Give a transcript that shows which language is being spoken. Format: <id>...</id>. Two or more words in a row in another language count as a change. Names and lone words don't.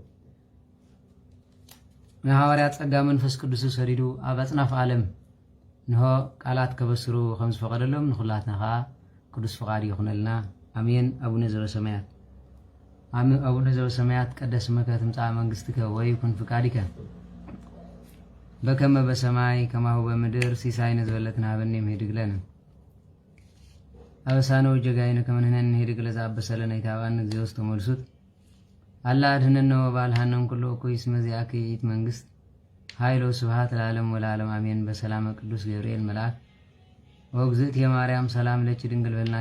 <ti>ንሐዋርያት ጸጋ መንፈስ ቅዱስ ሰዲዱ ኣብ ኣጽናፍ ዓለም ንሆ ቃላት ከበስሩ ከም ዝፈቐደሎም ንኹላትና ከዓ ቅዱስ ፍቓድ ይኹነልና አሜን።</ti> <gez>አቡነ ዘበሰማያት አቡነ ዘበሰማያት ቀደስ ስመከ ትምጻእ መንግሥትከ ወይኩን ፍቃድከ በከመ በሰማይ ከማሁ በምድር ሲሳይነ ዝበለትነ ሀበነ ምህድግ ለነ አበሳነ ወጀጋይነ ከመ ንሕነኒ ንህድግ ለዘአበሰለነ ኢታብአነ እግዚኦ ውስተ መልሱት አላ አድኅነነ ወባልሐነን ኩሉ እኩይ እስመ ዚአከ ይእቲ መንግሥት ኃይሎ ስብሐት ለዓለም ወለዓለም አሜን። በሰላመ ቅዱስ ገብርኤል መልአክ ወእግዝእትየ ማርያም ሰላም ለኪ ድንግል በልናኪ</gez>